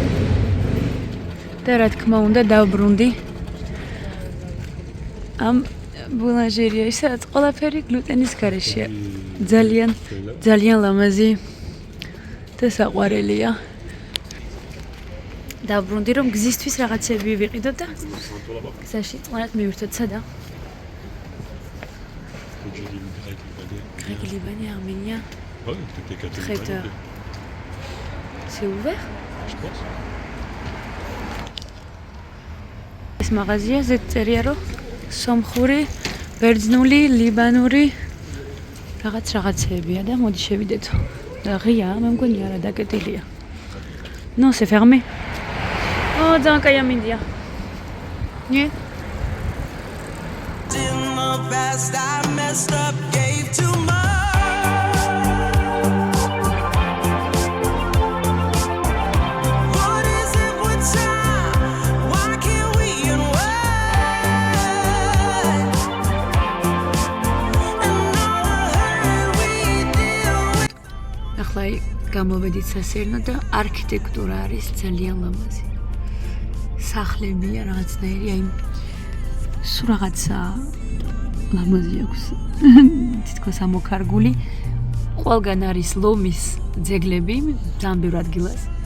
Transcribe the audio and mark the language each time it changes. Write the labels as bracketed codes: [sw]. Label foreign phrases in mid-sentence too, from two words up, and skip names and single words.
[ka] და რა თქმა უნდა დავბრუნდი ამ ბულანჟერიაში, სადაც ყველაფერი გლუტენის გარეშეა. ძალიან ლამაზი და საყვარელია. დავბრუნდი რომ გზისთვის რაღაცები ვიყიდო და გზაში წყნარად მივირთოთ. სადა? [fr] Grec libanais, arménien. Ouais, peut-être les catholiques. Traiteur. C'est ouvert? Je pense. [ka] ეს მაღაზია ზედ წერია რომ სომხური, ბერძნული, ლიბანური რაღაცებია და მოდი შევიდეთო. და ღია, მე მგონი არა დაკეტილია. [fr] Non, c'est fermé. [ka] Oh, ძალიან კაი ამინდია. Nie? [en] In the past I messed up, gave too much. What is it with time? Why can't we unwind? And all the hurt we deal with. [ka] ახლა გამოვედით სასერნო და არქიტექტურა არის ძალიან ლამაზი. სახლებია რაღაცნაირი, აი სულ რაღაცა ლამაზი აქვს. თითქოს ამოქარგული. ყველგან არის ლომის ძეგლები, ძალიან ბევრ ადგილას.